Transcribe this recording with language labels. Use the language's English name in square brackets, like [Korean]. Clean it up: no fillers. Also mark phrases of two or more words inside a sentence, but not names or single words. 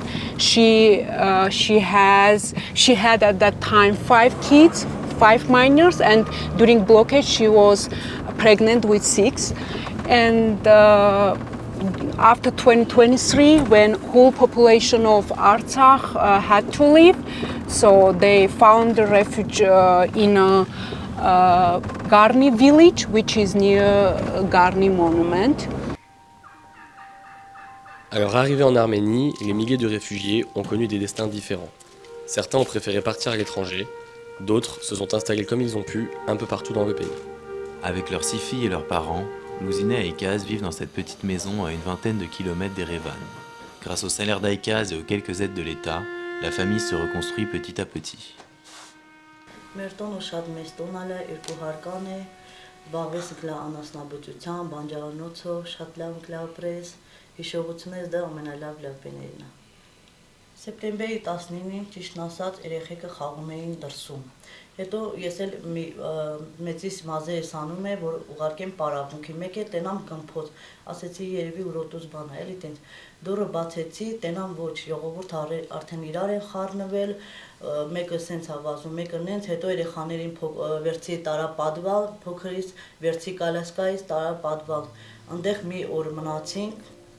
[English] She had at that time 5 kids, 5 minors, and during blockade she was pregnant with 6. And after 2023, when whole population of Artsakh had to leave, so they found a refuge in a Garni village, which is near Garni monument. [French] Alors arrivés en Arménie, les milliers de réfugiés ont connu des destins différents. Certains ont préféré partir à l'étranger, d'autres se sont installés comme ils ont pu un peu partout dans le pays. Avec leurs 6 filles et leurs parents, Louzine et Aïkaz vivent dans cette petite maison à une vingtaine de kilomètres d'Erevan. Grâce au salaire d'Aïkaz et aux quelques aides de l'État, la famille se reconstruit petit à petit. [Armenian] Մեր տոնը շատ մեծ տոնալ է, 2 հարկան է, զբաղվեցինք լավ անասնաբուծությամբ, բանջարանոցով, շատ լավ ապրես, հիշողություններս դա ամենալավ բեներն է։ Սեպտեմբերի 19-ին ճիշտն ասած երեխեքը խաղում էին դրսում։ Հետո ես էլ մեծիս մազերս անում է, որ ուղարկեմ պարապմունքի, մեկ է տենամ կմփոց, ասեցի երևի ուրոտուց բան է, էլի տենց դուրը բացեցի, տենամ ոչ, ժողովուրդ արդեն իրար են խառնվել, մեկը սենց ա վազում, մեկը նենց, հետո երեխաներին վերցի տարա պատվալ, փոքրից վերցի կալասկայից տարա պատվալ, այնտեղ մի օր մնացինք։